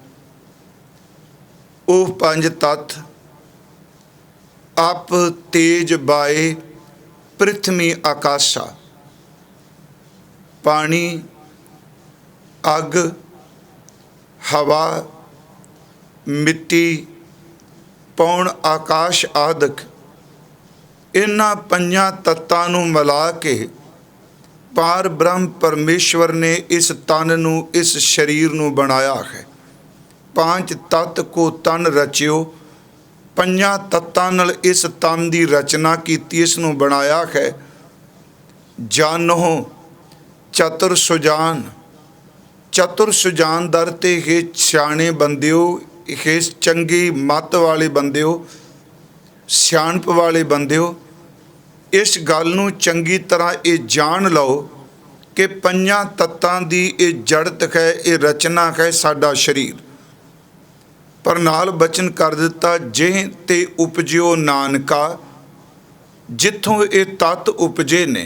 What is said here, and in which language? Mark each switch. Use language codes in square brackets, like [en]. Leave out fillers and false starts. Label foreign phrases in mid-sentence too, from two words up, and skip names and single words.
[pa] ਵੋ 5 ਤੱਤ ਆਪ ਤੇਜ ਬਾਏ ਪ੍ਰਿਥਵੀ ਆਕਾਸ਼ਾ, ਪਾਣੀ ਅੱਗ ਹਵਾ ਮਿੱਟੀ ਪੌਣ ਆਕਾਸ਼ ਆਦਿ, ਇਨ੍ਹਾਂ 5 ਤੱਤਾਂ ਨੂੰ ਮਿਲਾ ਕੇ ਪਾਰ ਬ੍ਰਹਮ ਪਰਮੇਸ਼ਵਰ ਨੇ ਇਸ ਤਨ ਨੂੰ, ਇਸ ਸਰੀਰ ਨੂੰ ਬਣਾਇਆ ਹੈ। 5 ਤੱਤ ਕੋ ਤਨ ਰਚਿਓ, 5 ਤੱਤਾਂ ਨਾਲ ਇਸ ਤਨ ਕੀ ਰਚਨਾ ਕੀ, ਇਸ ਨੂੰ ਬਣਾਇਆ ਹੈ। ਜਾਨੋ ਚਤੁਰ ਸੁਜਾਨ, ਚਤੁਰ ਸੁਜਾਨ ਦਰ ਤੇ ਹੇ ਸਿਆਣੇ ਬੰਦਿਓ, ਹੇ ਚੰਗੀ ਮੱਤ ਵਾਲੇ ਬੰਦਿਓ, ਸਿਆਣਪ ਵਾਲੇ ਬੰਦਿਓ, ਇਸ ਗੱਲ ਨੂੰ ਚੰਗੀ ਤਰ੍ਹਾਂ ਯੇ ਜਾਨ ਲੋ ਕਿ 5 ਤੱਤਾਂ ਦੀ ਯੇ ਜੜਤ ਹੈ, ਯੇ ਰਚਨਾ ਹੈ ਸਾਡਾ ਸ਼ਰੀਰ। ਪਰ ਨਾਲ ਬਚਨ ਕਰ ਦਿੱਤਾ, ਜਿਹ ਤੇ ਉਪਜਿਓ ਨਾਨਕਾ, ਜਿੱਥੋਂ ਯੇ ਤੱਤ ਉਪਜੇ ਨੇ।